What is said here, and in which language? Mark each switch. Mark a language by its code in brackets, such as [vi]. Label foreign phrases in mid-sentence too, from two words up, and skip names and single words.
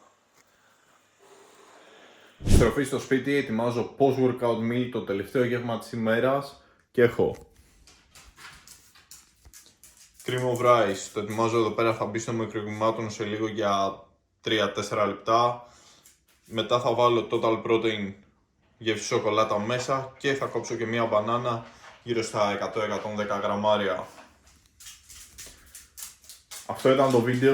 [el] Στροφή στο σπίτι, ετοιμάζω [en] post-workout meal, [el] το τελευταίο γεύμα της ημέρας και έχω [en] cream of rice, [el] το ετοιμάζω εδώ πέρα, θα μπει στο μικροκυμάτων σε λίγο για 3-4 λεπτά. Μετά θα βάλω [en] total protein [el] γεύση σοκολάτα μέσα και θα κόψω και μία μπανάνα γύρω στα 100-110 γραμμάρια. Αυτό ήταν το βίντεο.